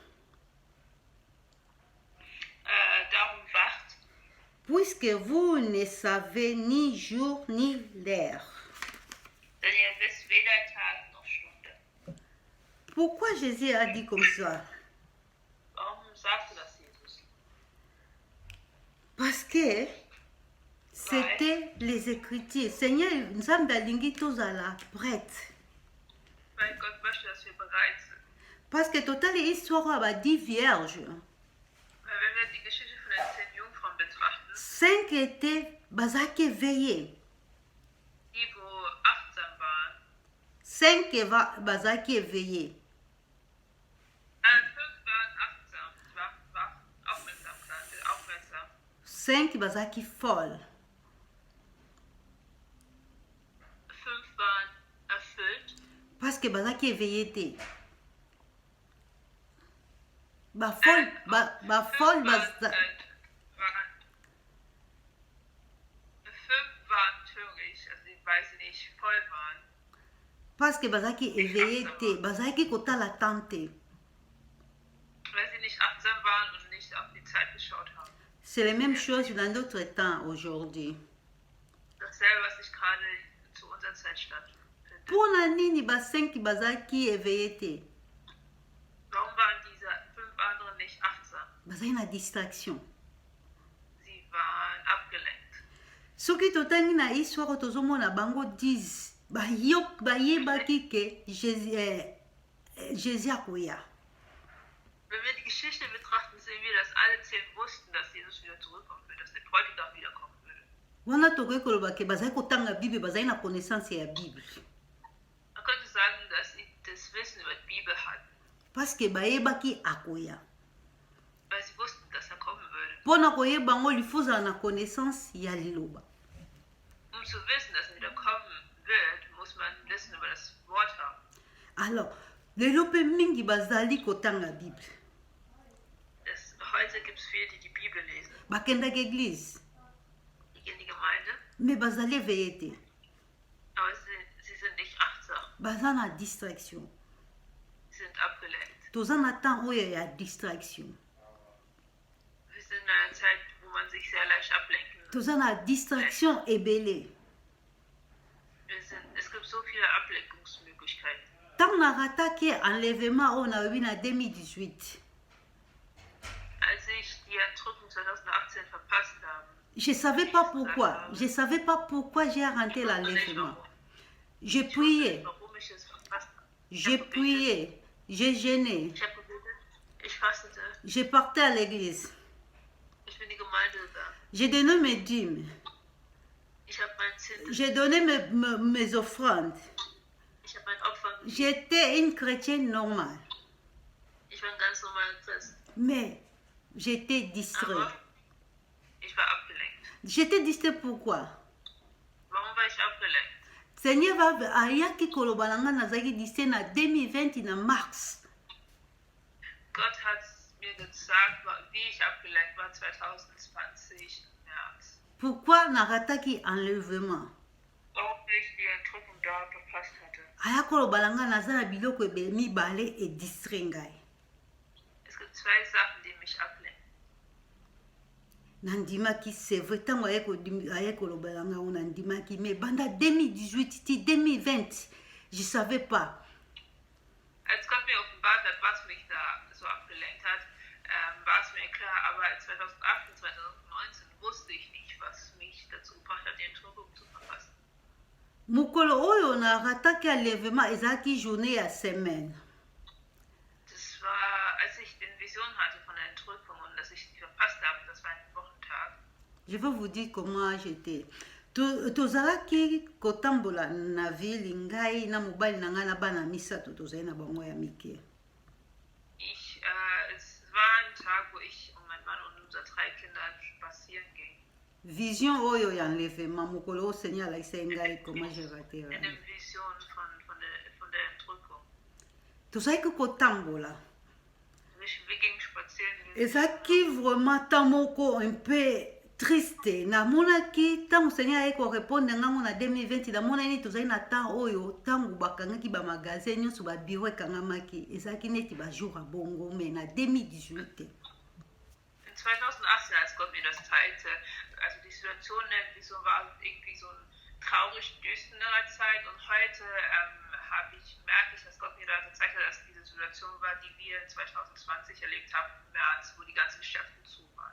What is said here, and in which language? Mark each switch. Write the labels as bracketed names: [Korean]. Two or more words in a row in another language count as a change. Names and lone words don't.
[German] Darum wacht, [French] puisque vous ne savez ni jour ni l'heure. [German] denn ihr wisst weder Tag noch Stunde. [French] Pourquoi Jésus a dit comme ça? [German] Warum sagte das Jesus? [French] Parce que c'était les Écritures. Seigneur, [Lingala] Nzambe alingi tozala prête. [German] Weil Gott möchte, dass wir bereit sind. [French] Parce que total histoire à 10 vierges. [German] Weil wenn wir die Geschichte von den 10 Jungfrauen betrachten, [French] 5 étaient bazaki éveillés. [German] die wo achtsam waren, [Lingala] 5 bazaki éveillés. [German] 5 waren achtsam, wach, aufmerksam. [Lingala] 5 bazaki folles. [German] 5 waren erfüllt, [French] Parce que [Lingala] bazaki éveillés te. Ba folle, ba folle, [German] Fünf waren töricht, also weil sie nicht voll waren. [French] parce que [Lingala] bazaki éveillés te, bazaki kotala tante. [German] Weil sie nicht achtsam waren und nicht auf die Zeit geschaut haben. [French] C'est la même chose dans notre temps aujourd'hui. [German] Dasselbe, was sich gerade zu unserer Zeit stattfindet. [Lingala] Pona nini ba 5 bazaki éveillés te? [German] Warum waren diese 5 anderen nicht achtsam? [Lingala] Bazaki na distraction. [German] Sie waren abgelenkt. [Lingala] Soki totangi na histoire tozomona bango 10 bayebaki ke Jésus akoya. [German] Wenn wir die Geschichte betrachten, sehen wir, dass alle 10 wussten, dass Jesus wieder zurückkommen wird, dass der Bräutigam wiederkommen würde. [Lingala] Wana tokoki koloba ke bazali kotanga bible bazali na connaissance ya bible. [German] Man könnte sagen, dass sie das Wissen über die Bibel hatten, [French] Parce que [Lingala] bayebaki akoya. [German] weil sie wussten, dass er kommen würde. [Lingala] Mpona koyeba ngo lifozala na connaissance ya liloba. [German] Um zu wissen, dass er wieder kommen wird, muss man Wissen über das Wort haben. [Lingala] Alors lelo mpe mingi bazali kotanga bible. [German] Heute gibt es viele, die die Bibel lesen. [Lingala] Bakendaki église [German] Die gehen in die Gemeinde, [Lingala] me bazali éveillé te. [German] aber sie sind nicht achtsam. [Lingala] Baza na distraction. [German] Sie sind abgelenkt. [Lingala] Toza na temps oyo ya distraction. [German] Wir sind in einer Zeit, wo man sich sehr leicht ablenken kann. [Lingala] Toza na distraction ebele. [German] Es gibt so viele Ablenkungsmöglichkeiten. [Lingala] Ntango narataki enlèvement oyo nayobi na 2018, [German] Als ich die Entrückung 2018 verpasst habe, [French] je savais pas pourquoi j'ai raté l'enlèvement. Je priais. [German] warum ich es verpasst habe. [French] J'ai prié, j'ai jeûné, [German] Ich habe gebetet, ich fastete, [French] j'ai parté à l'église, [German] ich bin in die Gemeinde gegangen, [French] j'ai donné mes dîmes, [German] ich habe meinen Zehnten, [French] j'ai donné mes offrandes. [German] ich habe mein Opfer gegeben. [French] J'étais une chrétienne normale, [German] Ich war ein ganz normaler Christ. [French] mais j'étais distraite. [German] Aber ich war abgelenkt. [French] J'étais distraite pourquoi? [German] Warum war ich abgelenkt? [Lingala] Seigneur va ayaki koloba na nga nazalaki distraite na 2020 na mars. [German] Gott hat mir gesagt, wie ich abgelenkt war 2020 im März. [Lingala] Pourquoi narataki enlèvement? [German] Warum ich die Entrückung da verpasst hatte. [Lingala] Aya koloba na nga naza na biloko ebele mibale e distraite ngai. [German] Es gibt zwei Sachen, die mich ablenken. [Lingala] Nandimaki [French] c'est vrai [Lingala] ntango aye koloba na nga ngo nandimaki mais banda 2018 ti 2020 [French] je savais pas. [German] Als Gott mir offenbart hat, was mich da so abgelenkt hat, war es mir klar, aber 2018, 2019 wusste ich nicht, was mich dazu gebracht hat, die Entrückung zu verpassen. [Lingala] Mokolo oyo narataki enlèvement ezalaki journée ya semaine. [German] Das war, als ich die Vision hatte von der Entrückung und dass ich die verpasst habe, das war ein Wochentag. [French] Je vais vous dire comment j'étais. [Lingala] Tozalaki kotambola na ville ngai na mobali na ngai na bana misato tozali na bango ya mike. [German] Es war ein Tag, wo ich und mein Mann und unsere 3 Kinder spazieren gingen. [Lingala] Vision oyo ya enlèvement mokolo o Seigneur alakisaki ngai [French] comment j'ai raté. [German] In der Vision von der Entrückung. [Lingala] Tozalaki kotambola. [German] Wir gingen spazieren. [Lingala] Ezalaki vraiment temps moko [French] un peu triste. [Lingala] Namonaki ntango Seigneur aye korépondre ngango na 2020 namonani tozali na temps oyo ntango bakangaki bamagasin nyonso babiro ekangamaki ezalaki neti bajour ya bongo mais na 2018 [German] In 2018, als Gott mir das teilte, also die Situation in der Vision war irgendwie so eine traurig düstere Zeit und heute merke ich, dass Gott mir da gezeigt hat, dass diese Situation war, die wir 2020 erlebt haben im März, wo die ganzen Geschäfte zu waren.